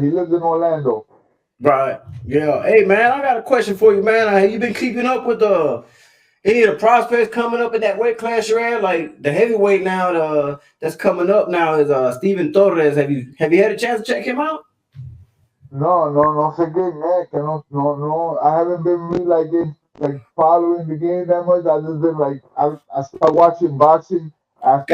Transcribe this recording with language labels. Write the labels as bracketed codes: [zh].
[en] He lives in Orlando. Right. Yeah. Hey, man, I got a question for you, man. Have you been keeping up with any of the prospects coming up in that weight class you're at? Like the heavyweight now, that's coming up now is Steven Torres. Have you had a chance to check him out? [es] No, no, no sé qué, que no, no, no. [en] I haven't been really like following the game that much. I just been like I started watching boxing after